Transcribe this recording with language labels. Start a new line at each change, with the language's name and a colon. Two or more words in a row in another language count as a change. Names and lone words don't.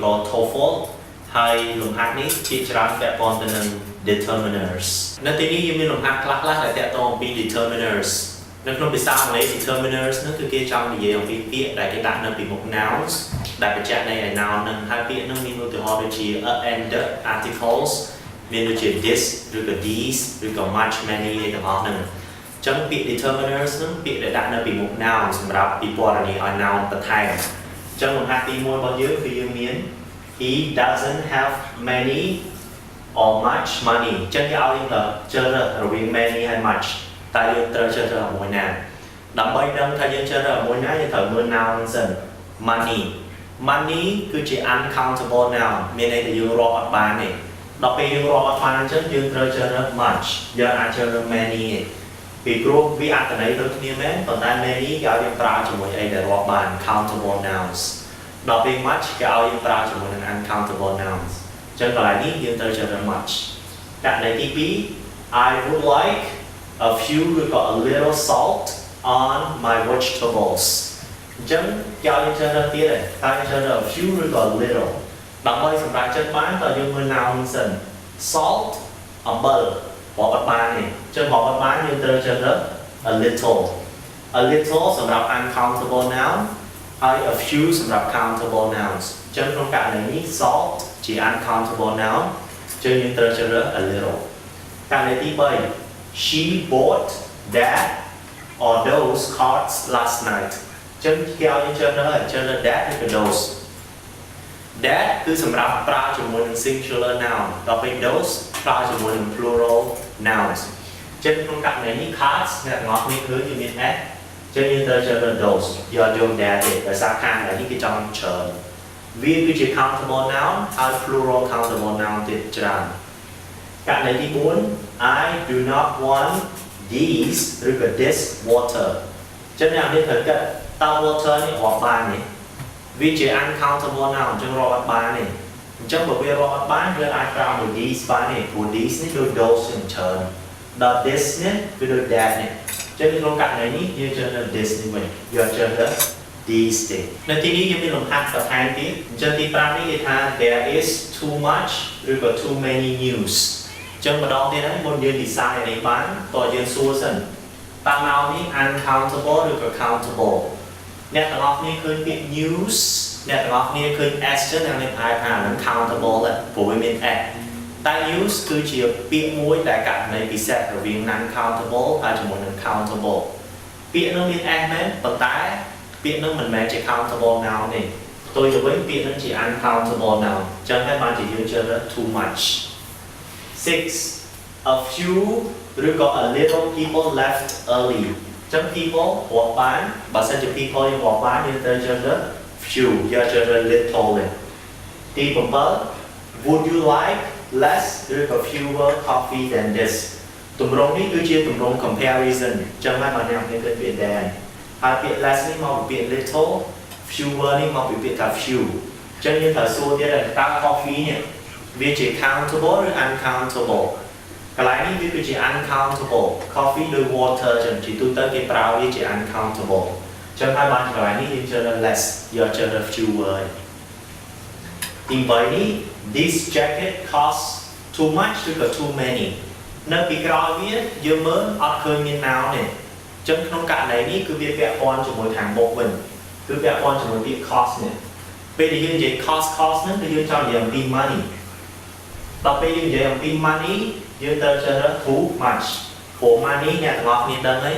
Khmer: ករណ៍ Toefl ហើយលំហាត់នេះជាច្រើនពាក់ព័ន្ធទៅនឹង determiners នៅទីនេះយើងមានលំហាត់ខ្លះៗដែលទាក់ទងអំពី determiners នៅក្នុងភាសាអង់គ្លេស determiners នោះគឺគេចង់និយាយ អំពីពាក្យដែលគេដាក់នៅពីមុខ nouns ដែលបញ្ជាក់ន័យឲ្យ noun នឹងហើយពាក្យនោះមានឧទាហរណ៍ដូចជា
English: and articles
Khmer: មានដូចជា this ឬក៏ these ឬក៏
English: much many
Khmer: ឯទាំងអស់ហ្នឹងអញ្ចឹងពាក្យ determiners ហ្នឹងពាក្យដែលដាក់នៅពីមុខ noun សម្រាប់ពិពណ៌នាឲ្យ noun បន្ថែមអញ្ចឹងលំហាត់ទី1របស់យើងគឺយើងមាន
English: he doesn't have many or much money
Khmer: អញ្ចឹងគេឲ្យយើងទៅជ្រើសរើសរវាង many ហើយ much តែយើងត្រូវជ្រើសរើសមួយណាដើម្បីដឹងថាយើងជ្រើសរើសមួយណាយើងត្រូវមើល noun សិន money គឺជា
English: uncountable noun
Khmer: មានន័យថាយើងរាប់អត់បានទេដល់ពេលយើងរាប់អត់បានអញ្ចឹងយើងត្រូវជ្រើសរើស much យើងអាចជ្រើសរើស many ទេពីព្រោះវា អត្ថន័យដូចគ្នាមែនប៉ុន្តែ many គេឲ្យយើងប្រើជាមួយអីដែលរាប់បាន
English: countable nouns
Khmer: ដល់ពេល much គេឲ្យ យើងប្រើជាមួយនឹង
English: uncountable nouns
Khmer: អញ្ចឹងកន្លែងនេះយើងត្រូវជ្រើសរើស much ករណីទី2
English: I would like a few
Khmer: ឬក៏
English: a little salt on my vegetables
Khmer: អញ្ចឹងគេឲ្យយើងជ្រើសរើសទៀតហើយតែយើងជ្រើសរើស
English: a few
Khmer: ឬក៏ little ដើម្បីសម្រាប់ចិត្តបានតើយើងមើល noun សិន salt អំបិលរាប់អត់បានទេអញ្ចឹងរាប់អត់បានយើងត្រូវជ្រើសរើស
English: a little
Khmer: សម្រាប់
English: uncountable noun
Khmer: ហើយ
English: a few
Khmer: សម្រាប់
English: countable nouns
Khmer: អញ្ចឹងក្នុងករណីនេះ salt ជា
English: uncountable noun
Khmer: អញ្ចឹងយើងត្រូវជ្រើសរើស
English: a little
Khmer: ករណីទី3
English: she bought that or those cards last night
Khmer: អញ្ចឹងគេឲ្យយើងជ្រើសរើស that ឬក៏ those that គឺសម្រាប់ប្រើជាមួយនឹង
English: singular noun
Khmer: ដល់ពេល those ប្រើជាមួយនឹង
English: plural nouns
Khmer: អញ្ចឹងក្នុងករណីនេះ cards អ្នកទាំងអស់គ្នាឃើញវាមាន at អញ្ចឹងយើងត្រូវជ្រើសរើស those យកយក that ទេដោយសារខាងនេះគេចង់ច្រើនវាគឺជា
English: countable noun
Khmer: ហើយ
English: plural countable noun
Khmer: ទៀតច្រើនករណីទី4
English: I do not want these
Khmer: ឬក៏
English: this water
Khmer: អញ្ចឹងអ្នកនេះត្រូវគិតតើ water នេះរាប់បានទេវាជា uncountable noun អញ្ចឹងរាប់អត់បានទេអញ្ចឹងបើវារាប់អត់បានយើងអាចប្រើមួយ these បានទេព្រោះ these នេះដូច those ជាច្រើនដល់ this នេះវាដូច that នេះអញ្ចឹងក្នុងករណីនេះយើង ជ្រើសរើស this នេះវិញយកជ្រើសរើស these ទេនៅទីនេះយើងមានលំហាត់បន្ថែមទៀតអញ្ចឹងទី5នេះគេថា
English: there is too much
Khmer: ឬក៏
English: too many news
Khmer: អញ្ចឹងម្ដងទៀតហើយមុនយើង design នេះបានតើយើងសួរសិនតើ noun នេះ uncountable ឬក៏ countable អ្នកទាំង អស់គ្នាឃើញពាក្យ news អ្នកទាំងអស់គ្នាឃើញ s ចឹងអ្នកនេះអាចថានឹង countable ដែរព្រោះវាមាន s តែ news គឺជាពាក្យមួយដែលករណីពិសេសរវាង
English: non countable
Khmer: ហើយជាមួយនឹង countable ពាក្យនោះមាន s មែនប៉ុន្តែពាក្យនោះមិនមែនជា
English: countable noun
Khmer: ទេផ្ទុយទៅវិញពាក្យនោះជា
English: uncountable noun
Khmer: ចឹងហើយបានជាយើងជ្រើសរើស
English: too much
Khmer: 6
English: a few
Khmer: ឬក៏
English: a little people left early
Khmer: ចឹង people រាប់បានបើសិនជា people យើងរាប់បានយើងត្រូវជ្រើសរើស few យកជ្រើសរើស little ទេទី7
English: would you like less
Khmer: ឬក៏
English: fewer coffee than this
Khmer: ទម្រង់នេះគឺជាទម្រង់ comparison ចឹងហើយបើអ្នកមានគិតពាក្យ than ហើយពាក្យ less នេះមកពីពាក្យ little fewer នេះមកពីពាក្យថា few ចឹងយើងត្រូវសួរទៀតថាតើ coffee នេះវាជា countable ឬ uncountable កន្លែងនេះវាគឺជា uncountable coffee ដូច water ចឹងជាទូទៅគេប្រើវាជា uncountable ចឹងហើយបានកន្លែងនេះយើងជ្រើសរើស less យកជ្រើសរើស fewer ទី3នេះ
English: this jacket costs too much
Khmer: ឬក៏
English: too many
Khmer: នៅពីក្រោយវាយើងមើលអត់ឃើញមាន noun ទេចឹងក្នុងករណី នេះគឺវាពាក់ព័ន្ធជាមួយខាងមុខវិញគឺពាក់ព័ន្ធជាមួយពាក្យ cost នេះពេលដែលយើងនិយាយ cost ហ្នឹងគឺយើងចង់និយាយអំពី money ដល់ពេលយើងនិយាយអំពី money យើងត្រូវជ្រើសរើស
English: too much
Khmer: ព្រោះ money អ្នកទាំងអស់គ្នាដឹងហើយ